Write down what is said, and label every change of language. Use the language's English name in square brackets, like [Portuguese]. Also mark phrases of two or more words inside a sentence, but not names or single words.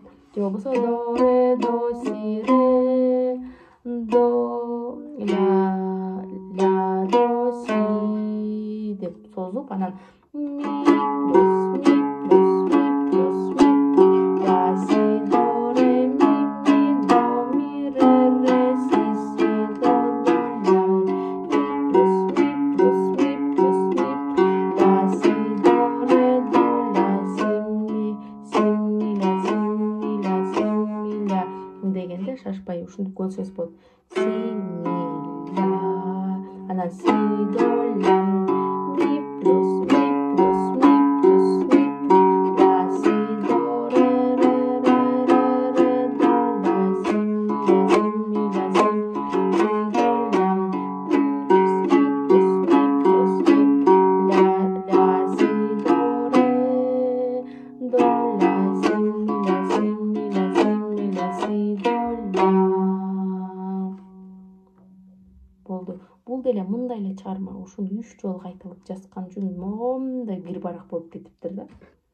[Kyrgyz] Же болбосо до, ре, до, си, ре, до, ля, до, си деп созуп, анан ми плюс, ми плюс, ми плюс, ми, ля, си, до, ре, ми, до, ми, ре, си, до, ля, ми плюс, ми плюс, ми плюс, ми, ля, си, до, ре, дегенде шашпай ушинтип көрсөңүз болот. Си, ми, ля, анан си, до, ля, ми плюс, ми плюс, ми плюс, ми, ля, си, до, ре, до, ля, си, ми, ля, си, ми, ля, си, до, ля, ми плюс, ми плюс, ми, ля, си, до, ре, до, ля, си, ми, ля, си, ми, ля, си, ми, ля, си, до, ля. Болду. Бул деле мындай эле чыгарма. Ушуну 3 жолу кайталап жазган үчүн момундай бир барак болуп кетиптир да.